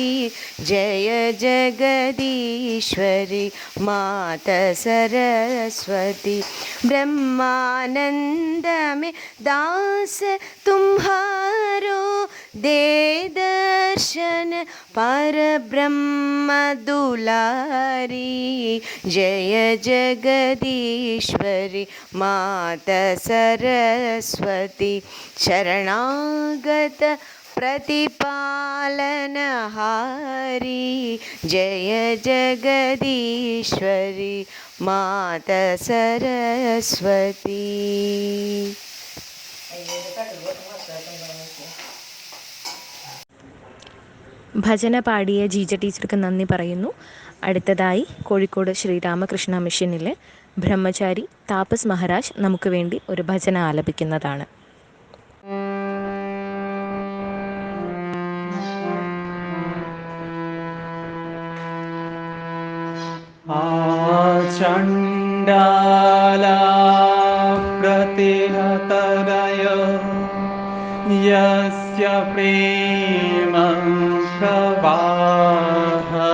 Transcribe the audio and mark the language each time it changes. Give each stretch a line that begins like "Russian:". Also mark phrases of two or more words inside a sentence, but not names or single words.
Hindi: जय जगदीश्वरि मात सरस्वती ब्रह्मानंद में दास तुम्हारो दे दर्शन पर ब्रह्म दुलारी. जय जगदीश्वरि मात सरस्वती शरणागत प्रतिपालनहारी. जय जगदीश्वरि मात सरस्वती.
Malayalam: ഭജന പാടിയ ജീജ ടീച്ചർക്ക് നന്ദി പറയുന്നു. അടുത്തതായി കോഴിക്കോട് ശ്രീരാമകൃഷ്ണ മിഷനിലെ ബ്രഹ്മചാരി താപസ് മഹാരാജ് നമുക്ക് വേണ്ടി ഒരു ഭജന ആലപിക്കുന്നതാണ്.
Sanskrit: चण्डाला प्रतिहतरय यस्य प्रेमं प्रवाह